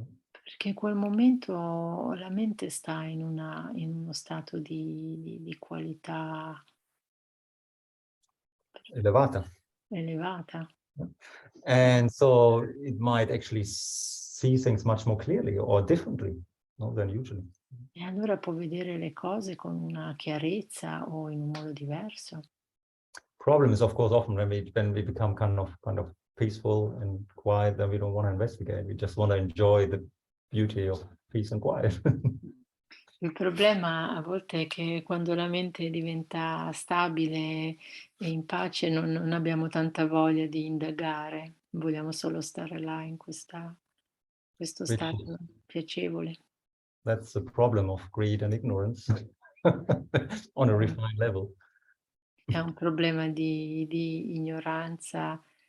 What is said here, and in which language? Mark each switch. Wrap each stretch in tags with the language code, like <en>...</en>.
<it>Perché in quel momento la mente sta in uno stato di qualità Elevata. elevata.</it> <en>And so it might actually see things much more clearly or differently, no, than usually.</en> <it>E allora può vedere le cose con una chiarezza o in un modo diverso.</it> <en>problem is, of course, often when we become kind of peaceful and quiet, then we don't want to investigate. We just want to enjoy the beauty of peace and quiet.</en> <it>Il problema a volte è che quando la mente diventa stabile e in pace non abbiamo tanta voglia di indagare, vogliamo solo stare là in questo stato piacevole.</it> <en>That's the problem of greed and ignorance on a refined level.</en> <it>È un problema di ignoranza.</it>